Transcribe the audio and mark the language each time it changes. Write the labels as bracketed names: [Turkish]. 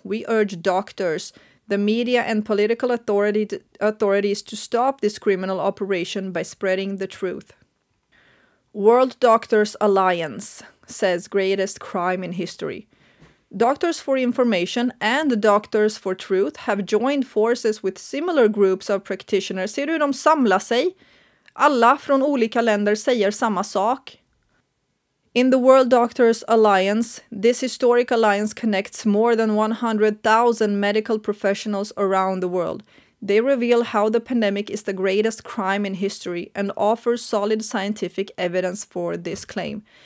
[English] We urge doctors, the media and political authorities to stop this criminal operation by spreading the truth. World Doctors Alliance says greatest crime in history. Doctors for Information and Doctors for Truth have joined forces with similar groups of practitioners. [Swedish] Ser du, de samlar sig. Alla från olika länder säger samma sak. [English] In the World Doctors Alliance, this historic alliance connects more than 100,000 medical professionals around the world. They reveal how the pandemic is the greatest crime in history and offer solid scientific evidence for this claim.